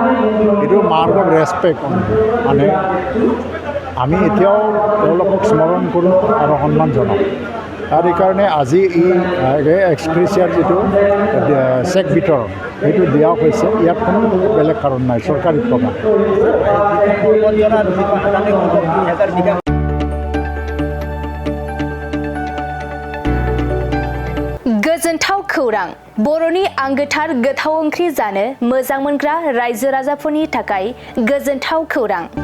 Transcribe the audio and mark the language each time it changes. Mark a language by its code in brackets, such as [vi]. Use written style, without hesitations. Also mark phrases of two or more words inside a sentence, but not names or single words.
[as] এইটো [en] mark of respect, [as] মানে আমি এতিয়াও তেওঁলোকক স্মৰণ কৰোঁ আৰু সন্মান জনাওঁ। আৰু এইকাৰণে আজি এই এক্সগ্ৰেছিয়াৰ যিটো চেক বিতৰণ সেইটো দিয়া হৈছে, ইয়াত কোনো বেলেগ কাৰণ নাই, চৰকাৰী প্ৰগ্ৰাম। [brx] गोजोनथाव खौरां बर'नि आंगोथार गोथाव ओंख्रि जानो मोजां मोनग्रा रायजो राजाफोरनि थाखाय गोजोनथाव खौरां।